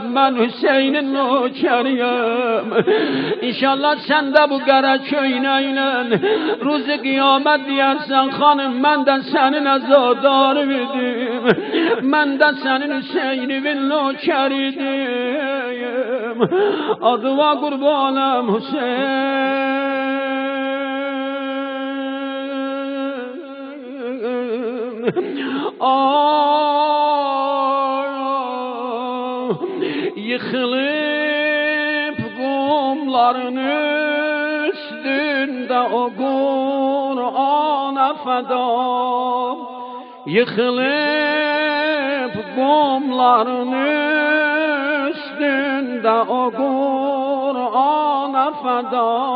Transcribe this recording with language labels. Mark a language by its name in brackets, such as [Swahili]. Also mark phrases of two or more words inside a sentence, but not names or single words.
[Azerbaijani] Mən Hüseynin nökəriyəm. İnşallah sen de bu qara köynəklə ruzi qiyamət deyərsən hanım, mən də sənin əzadarıvidim. Mən də sənin Hüseynin nökəridiyim. Adıva qurbanım Hüseyin. [Turkish] Yıkılıp kumların üstünde o Kur'an'a feda. Yıkılıp kumların üstünde o Kur'an'a feda.